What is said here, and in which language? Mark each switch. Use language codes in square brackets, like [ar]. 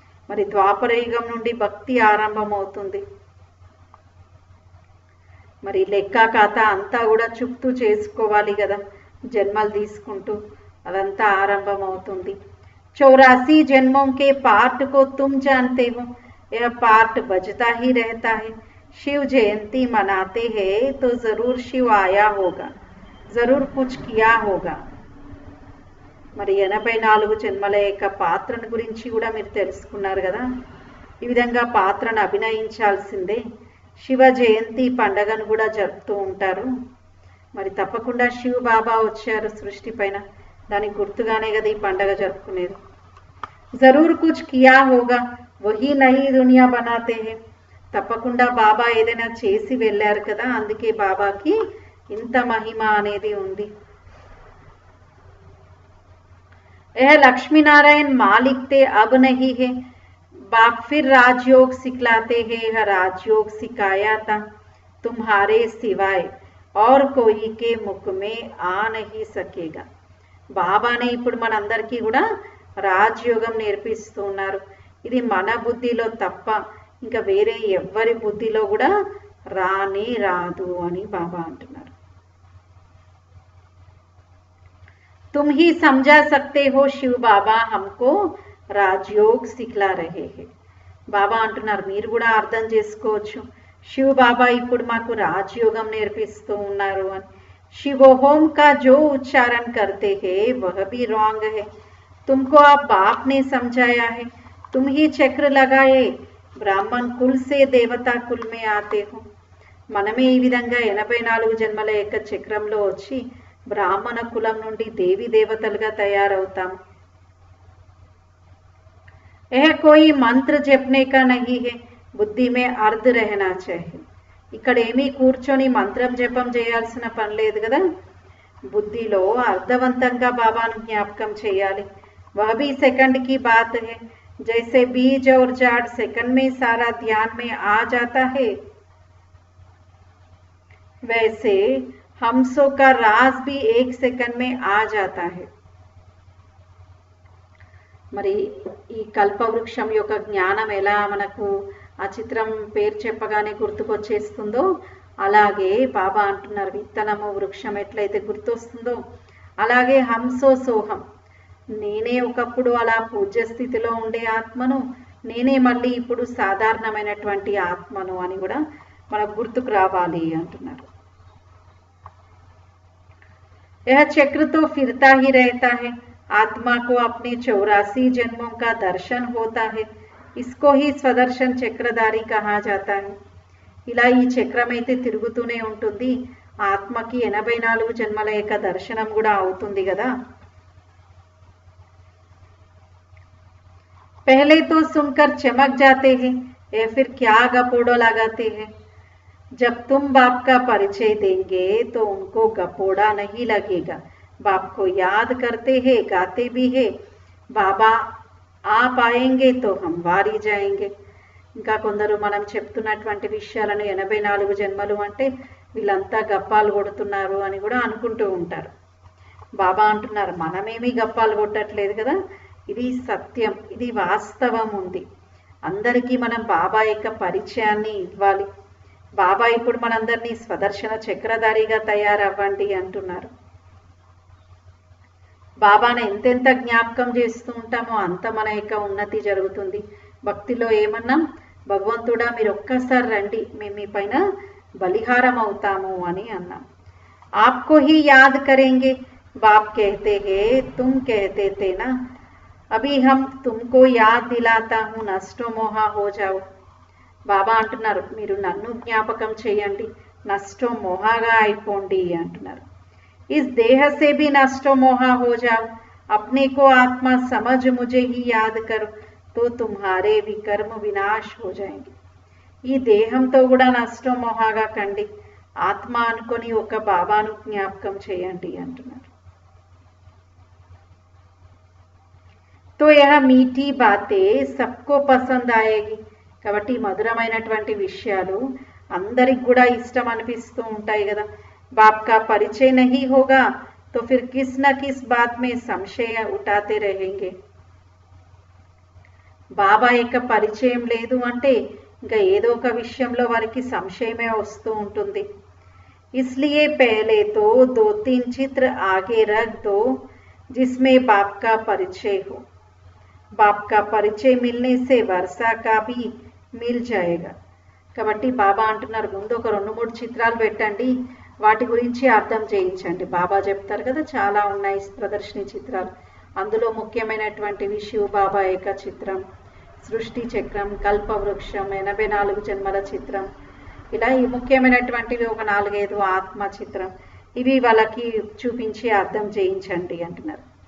[te] మరి ద్వాపర యుగం నుండి భక్తి ఆరంభమవుతుంది. మరి లెక్క కథ అంతా కూడా చుట్టూ చేసుకోవాలి కదా, జన్మలు తీసుకుంటూ అదంతా ఆరంభమవుతుంది. [hi] 84 जन्मों के पार्ट को तुम जानते हो, यह पार्ट बजता ही रहता है. शिव जयंती मनाते हैं तो जरूर शिव आया होगा, जरूर कुछ किया होगा. [te] మరి 84 జన్మల యొక్క పాత్రను గురించి కూడా మీరు తెలుసుకున్నారు కదా. ఈ విధంగా పాత్రను అభినయించాల్సిందే. శివ జయంతి పండగను కూడా జరుపుతూ ఉంటారు. మరి తప్పకుండా శివ బాబా వచ్చారు సృష్టి పైన, దానికి గుర్తుగానే కదా ఈ పండగ జరుపుకునేది. [hi] జరూర్ కుచ్ కియా హోగా వహీ నహీ దునియా బనాతే హై, [te] తప్పకుండా బాబా ఏదైనా చేసి వెళ్ళారు కదా, అందుకే బాబాకి ఇంత మహిమ అనేది ఉంది. [hi] यह लक्ष्मी नारायण मालिक थे अब नहीं है, बाप फिर राजयोग सिखलाते हैं, यह राजयोग सिखाया था तुम्हारे सिवाय और कोई के मुख में आ नहीं सकेगा. [te] బాబానే ఇప్పుడు మనందరికీ కూడా రాజయోగం నేర్పిస్తూ ఉన్నారు. ఇది మన బుద్ధిలో తప్ప ఇంకా వేరే ఎవ్వరి బుద్ధిలో కూడా రానే రాదు అని బాబా అంటున్నారు. [hi] तुम ही समझा सकते हो, शिव बाबा हमको राजयोग सिखला रहे हैं. [te] బాబా అంటున్నారు మీరు కూడా అర్థం చేసుకోవచ్చు, शिव बाबा ఇప్పుడు మాకు రాజయోగం నేర్పిస్తూ ఉన్నారు అని। [hi] शिव होम का जो उच्चारण करते हैं वह भी रॉन्ग है, तुमको आप बाप ने समझाया है, तुम ही चक्र लगाए ब्राह्मण कुल से देवता कुल में आते हो। [te] మనమే ఈ విధంగా 84 జన్మల యొక్క చక్రంలో వచ్చి బ్రాహ్మణ కులం నుండి దేవి దేవతలుగా తయారవుతాం। [hi] यह कोई मंत्र जपने का नहीं है, बुद्धि में अर्ध रहना चाहिए। [te] ఇక్కడ ఏమీ కూర్చొని మంత్రం జపం చేయాల్సిన పని లేదు కదా, బుద్ధిలో అర్థవంతంగా బాబాను జ్ఞాపకం చేయాలి। [hi] वह भी सेकंड की बात है, जैसे बीज और झाड़ सेकंड में सारा ध्यान में आ जाता है, वैसे हमसों का राज भी 1 सेकंड में आ जाता है। [te] మరి ఈ కల్పవృక్షం యొక్క జ్ఞానం ఎలా మనకు ఆ చిత్రం పేరు చెప్పగానే గుర్తుకొచ్చేస్తుందో అలాగే బాబా అంటున్నారు విత్తనము వృక్షం ఎట్లయితే గుర్తొస్తుందో అలాగే హంసో సోహం, నేనే ఒకప్పుడు అలా పూజ్య స్థితిలో ఉండే ఆత్మను, నేనే మళ్ళీ ఇప్పుడు సాధారణమైనటువంటి ఆత్మను అని కూడా మనకు గుర్తుకు రావాలి అంటున్నారు। [hi] यह चक्र तो फिरता ही रहता है, आत्मा को अपने 84 जन्मों का दर्शन होता है, इसको ही स्वदर्शन చక్రధారి कहा जाता है। [te] ఇలా ఈ చక్రం అయితే తిరుగుతూనే ఉంటుంది, ఆత్మకి 84 జన్మల యొక్క దర్శనం కూడా అవుతుంది కదా। [hi] पहले तो सुनकर चमक जाते हैं, या फिर क्या गपोड़ो लगाते हैं। जब तुम बाप का परिचय देंगे तो उनको गपोड़ा नहीं लगेगा, बाप को याद करते हैं, गाते भी है, बाबा आप आएंगे तो हम वारी जाएंगे। [te] ఇంకా కొందరు మనం చెప్తున్నటువంటి విషయాలను 84 జన్మలు అంటే వీళ్ళంతా గప్పాలు కొడుతున్నారు అని కూడా అనుకుంటూ ఉంటారు। బాబా అంటున్నారు మనమేమీ గప్పాలు కొట్టట్లేదు కదా, ఇది సత్యం, ఇది వాస్తవం ఉంది, అందరికీ మనం బాబా యొక్క పరిచయాన్ని ఇవ్వాలి। బాబా ఇప్పుడు మనందరినీ స్వదర్శన చక్రధారిగా తయారవ్వండి అంటున్నారు। బాబాను ఎంతెంత జ్ఞాపకం చేస్తూ ఉంటామో అంత మన యొక్క ఉన్నతి జరుగుతుంది। భక్తిలో ఏమన్నాం, భగవంతుడా మీరు ఒక్కసారి రండి, మేము మీ పైన బలిహారం అవుతాము అని అన్నాం। [hi] ఆప్కో హీ యాద్ కరేంగే, బాప్ कहते हैं तुम कहते थे ना, अभी हम तुमको याद दिलाता हूँ, नष्टो मोहा हो जाओ। [te] బాబా అంటున్నారు మీరు నన్ను జ్ఞాపకం చేయండి, నష్టో మోహాగా అయిపోండి అంటున్నారు। [hi] इस देह से भी नष्टो मोहा हो जाओ, अपने को आत्मा समझ मुझे ही याद करो, तो तुम्हारे विकर्म विनाश हो जाएंगे। [te] ఈ దేహంతో కూడా నష్టో మోహాగా కండి, ఆత్మ అనుకొని ఒక బాబాను జ్ఞాపకం చేయండి అంటున్నారు। [hi] तो यह मीठी बातें सबको पसंद आएगी, [te] కాబట్టి మధురమైనటువంటి విషయాలు అందరికి కూడా ఇష్టం అనిపిస్తూ ఉంటాయి కదా। [hi] बाप का परिचय नहीं होगा तो फिर किस न किस बात में संशय उठाते रहेंगे। [te] బాబా యొక్క పరిచయం లేదు అంటే ఇంకా ఏదో ఒక విషయంలో వారికి సంశయమే వస్తూ ఉంటుంది। [hi] इसलिए पहले तो 2-3 चित्र आगे रख दो जिसमें बाप का परिचय हो, बाप का परिचय मिलने से वर्षा का भी मिल जाएगा। [te] కాబట్టి బాబా అంటున్నారు ముందు ఒక 2-3 చిత్రాలు పెట్టండి, వాటి గురించి అర్థం చేయించండి। బాబా చెప్తారు కదా చాలా ఉన్నాయి ప్రదర్శని చిత్రాలు, అందులో ముఖ్యమైనటువంటివి శివ బాబా యొక్క చిత్రం, సృష్టి చక్రం, కల్పవృక్షం, 84 జన్మల చిత్రం, ఇలా ఈ ముఖ్యమైనటువంటివి ఒక 4-5 ఆత్మ చిత్రం, ఇవి వాళ్ళకి చూపించి అర్థం చేయించండి అంటున్నారు।